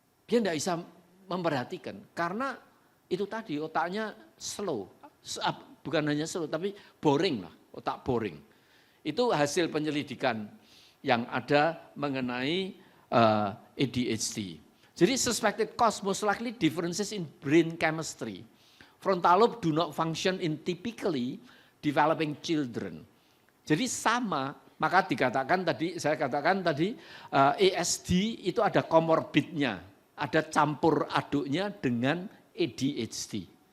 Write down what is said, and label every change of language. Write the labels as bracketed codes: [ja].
[id] Dia tidak bisa memperhatikan karena itu tadi otaknya slow, bukan hanya slow tapi boring lah, otak boring. Itu hasil penyelidikan yang ada mengenai ADHD. Jadi [en] suspected cause most likely differences in brain chemistry. Frontal lobe do not function in typically developing children. [id] Jadi sama, maka saya katakan tadi ASD itu ada komorbidnya, ada campur aduknya dengan ADHD.